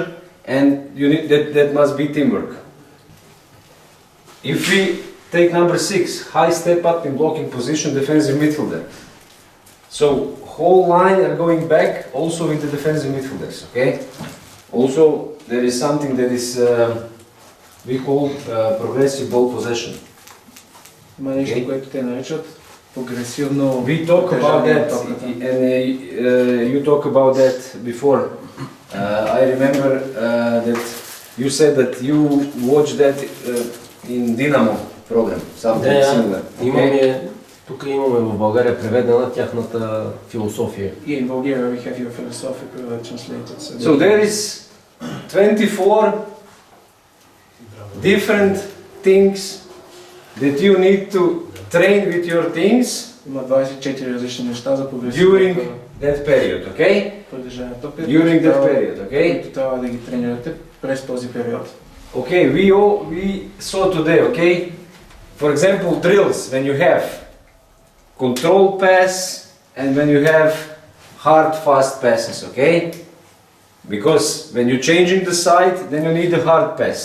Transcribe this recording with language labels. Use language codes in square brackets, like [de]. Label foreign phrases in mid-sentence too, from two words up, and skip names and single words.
[en] And you need that must be teamwork. If we take number 6, high step up in blocking position, defensive midfielder. So whole line are going back, also with the defensive midfielders. Okay. Also there is something that is we call progressive ball possession. [bg] Има нещо, което те наричат прогресивно. [en] We talk about that, and you talk about that before. I remember that you said that you watched that in Dinamo program, something similar. [bg] Тук имаме в България преведена тяхната философия. [en] Yeah, in Bulgaria we have your philosophy translated. So there is 24 different things that you need to train with your teams. [bg] Има 24 различни неща за [en] during that period, okay? During that period, okay? [bg] Които трябва да ги тренирате през този период. [en] Okay, we saw today, okay? For example, drills, when you have control pass and when you have hard, fast passes, okay? Because when you're changing the side, then you need the hard pass.